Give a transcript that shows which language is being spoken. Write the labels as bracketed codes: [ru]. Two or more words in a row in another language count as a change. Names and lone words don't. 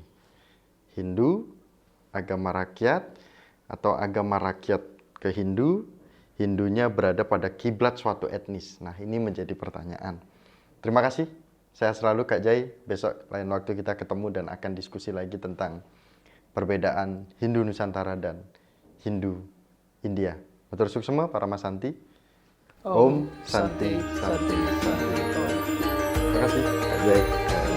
[id] Hindu, agama rakyat, atau agama rakyat ke Hindu, Hindunya berada pada kiblat suatu etnis. Nah, ini menjadi pertanyaan. Terima kasih. Saya selalu Kak Jai. Besok lain waktu kita ketemu dan akan diskusi lagi tentang perbedaan Hindu Nusantara dan Hindu India. [ban] Matur suksema para Mas Santi. [sa] Om Santi Santi Santi. [id] Terima kasih Kak Jai.